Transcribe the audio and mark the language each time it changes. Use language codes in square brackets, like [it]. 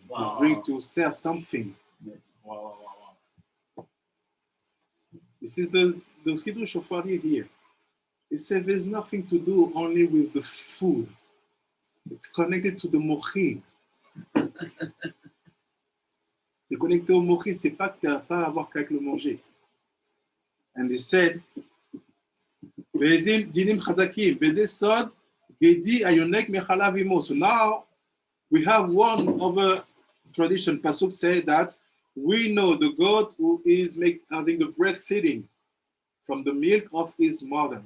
[en] Wow. You bring to serve something. Wow. This is the Chidush of Ari here. It says there's nothing to do only with the food. It's connected to the mochin. [fr] C'est connecté au mochin, c'est pas que tu n'as pas à voir qu'à le manger. [en] And he said, so now we have one other tradition. Pasuk say that we know the God who is having the breastfeeding from the milk of his mother.